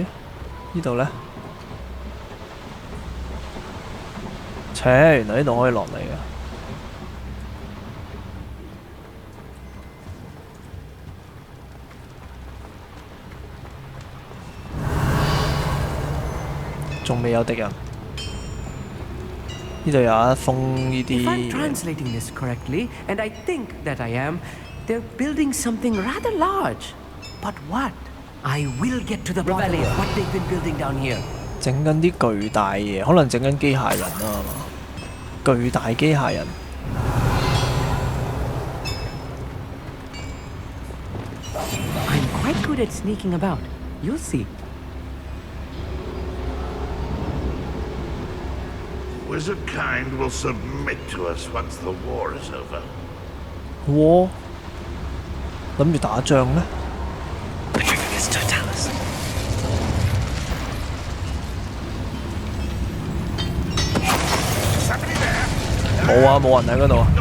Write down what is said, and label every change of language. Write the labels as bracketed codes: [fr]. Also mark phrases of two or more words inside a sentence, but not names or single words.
[yue] 呢度呢？原來呢度可以落嚟嘅。仲未有敵人。呢度有一封呢啲。 [en] If I'm translating this correctly, and I think that I am, they're building something rather large. But what? I will get to the bottom of what they've been building down here. [yue] 整緊啲巨大嘢，可能整緊機械人啊嘛。巨大機械人。 [en] I'm quite good at sneaking about. You'll see. Wizard kind will submit to us once the war is over. [yue] War？ 諗住打仗咩？冇啊，冇人喺嗰度啊！